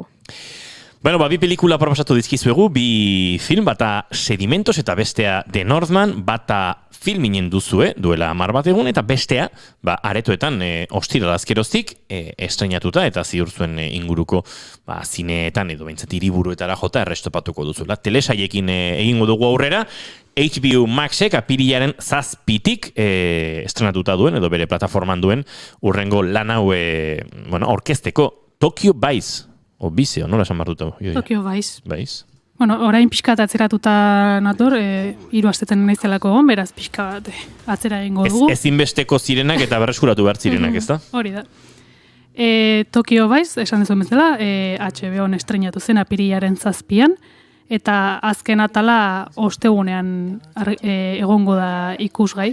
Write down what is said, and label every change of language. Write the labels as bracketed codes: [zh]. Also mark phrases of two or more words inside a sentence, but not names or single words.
[eu] Bueno, bi pelikula proposatu dizkizuegu, bi film, bata Sedimentos eta bestea The Northman, bata filminen duzue, duela 10 bat egun, eta bestea, aretoetan ostiral azkeroztik estrenatuta, eta ziur zuen inguruko zineetan edo behintzat hiriburuetara jota errestopatuko duzuela. Telesaiekin egingo dugu aurrera, HBO Maxek apirilaren 7tik estrenatuta duen, edo bere plataforman duen, urrengo lan hau orkesteko Tokyo Vice. O Bizeo, nola esan bartuta? Tokyo Vice. Vice. Bueno, orain pixka bat atzeratuta nator, 3 astetan naizelako egon, beraz pixka bat atzera egingo dugu. Ezinbesteko zirenak eta berreskuratu behar zirenak, ez da? Hori da. Tokyo Vice, esan dezuen bezala, HBO-n estrenatu zen apirilaren 7an, eta azken atala ostegunean egongo da ikusgai.